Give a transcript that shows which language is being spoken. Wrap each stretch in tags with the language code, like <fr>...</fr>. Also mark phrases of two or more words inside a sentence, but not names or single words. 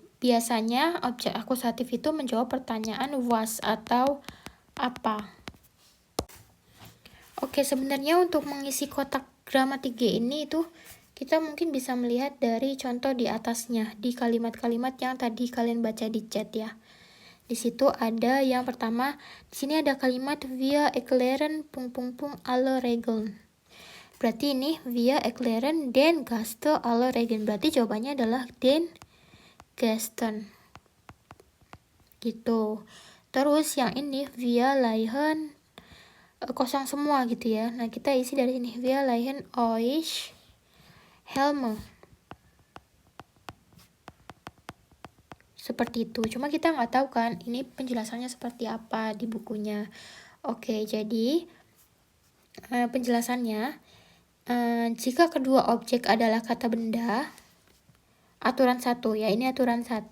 <id>Biasanya objek akusatif itu menjawab pertanyaan was atau apa. Oke, sebenarnya untuk mengisi kotak gramatik G ini itu kita mungkin bisa melihat dari contoh di atasnya, di kalimat-kalimat yang tadi kalian baca di chat ya. Di situ ada yang pertama, di sini ada kalimat</id> <de>wir erklären ... alle Regeln.</de> <id>Berarti ini</id> <de>wir erklären den Gästen alle Regeln.</de> <id>Berarti jawabannya adalah</id> <de>den Gästen.</de> <id>Gitu. Terus yang ini</id> <de>wir leihen</de> <id>kosong semua gitu ya. Nah, kita isi dari sini</id> <de>wir leihen euch Helme.</de> <id>Seperti itu. Cuma kita nggak tahu kan ini penjelasannya seperti apa di bukunya. Oke, jadi penjelasannya jika kedua objek adalah kata benda, aturan 1 ya, ini aturan 1.</id>